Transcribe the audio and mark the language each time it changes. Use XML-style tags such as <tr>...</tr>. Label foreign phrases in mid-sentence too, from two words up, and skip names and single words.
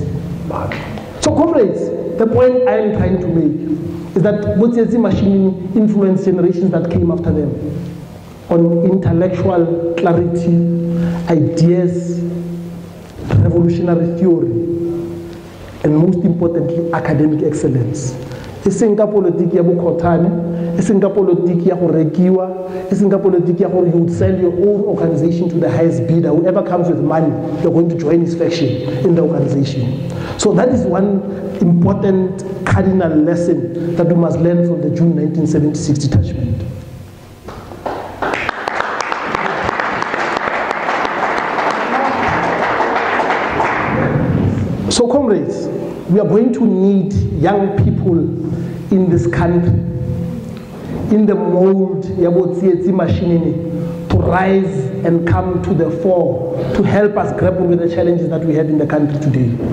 <en>So comrades, the point I am trying to make is that Tsietsi Mashinini influenced generations that came after them on intellectual clarity, ideas, revolutionary theory, and most importantly, academic excellence.</en> <tn>Isinga politiki ya bukhotane, isinga politiki ya go rekiwa, isinga politiki ya</tn> <en>you would sell your own organization to the highest bidder. Whoever comes with money, you're going to join his faction in the organization. So that is one important cardinal lesson that we must learn from the June 1976 detachment. So comrades, we are going to need young people in this country, in the mold Yabo Tsietsi Mashinini, to rise and come to the fore to help us grapple with the challenges that we have in the country today.</en>